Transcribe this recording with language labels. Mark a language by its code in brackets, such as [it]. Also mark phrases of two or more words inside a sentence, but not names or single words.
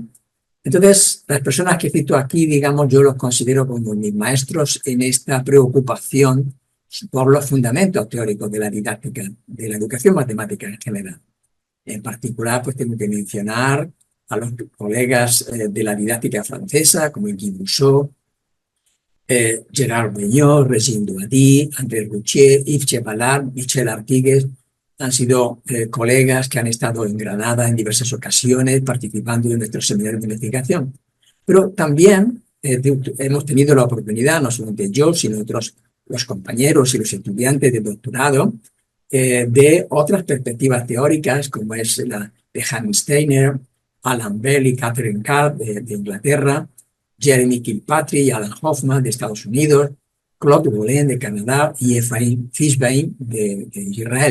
[es] Entonces, las personas que cito aquí, digamos, yo los considero como mis maestros en esta preocupación por los fundamentos teóricos de la didáctica, de la educación matemática en general. En particular, pues tengo que mencionar a los colegas de la didáctica francesa, como Guy Rousseau, Gerard Beugnot, Régine Douady, André Routier, Yves Chepalard, Michel Artigues. Han sido colegas que han estado en Granada en diversas ocasiones participando en nuestros seminarios de investigación. Pero también hemos tenido la oportunidad, no solamente yo, sino otros los compañeros y los estudiantes de doctorado, de otras perspectivas teóricas, como es la de Hans Steiner, Alan Bell y Catherine Card de Inglaterra, Jeremy Kilpatrick y Alan Hoffman de Estados Unidos, Claude Boulin de Canadá y Efraín Fishbein de Israel.